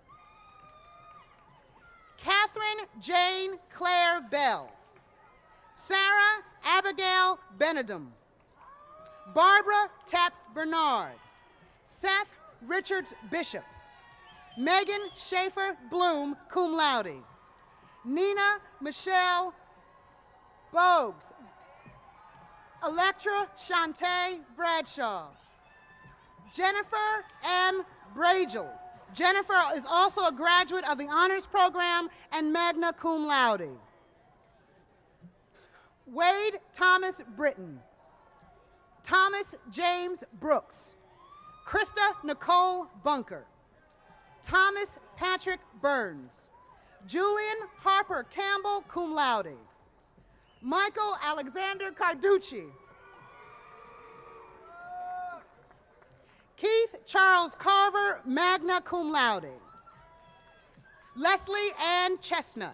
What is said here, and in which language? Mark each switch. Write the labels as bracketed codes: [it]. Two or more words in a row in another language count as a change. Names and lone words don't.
[en] Catherine Jane Claire Bell. Sarah Abigail Benedum. Barbara Tapp Bernard. Seth Richards Bishop. Megan Schaefer Bloom, [la] cum laude. [en] Nina Michelle Bogues. Electra Shantae Bradshaw. Jennifer M. Bragel. Jennifer is also a graduate of the honors program and [la] magna cum laude. [en] Wade Thomas Britton. Thomas James Brooks. Krista Nicole Bunker. Thomas Patrick Burns. Julian Harper Campbell, [la] cum laude. [en] Michael Alexander Carducci. Keith Charles Carver, [la] magna cum laude. [en] Leslie Ann Chestnut.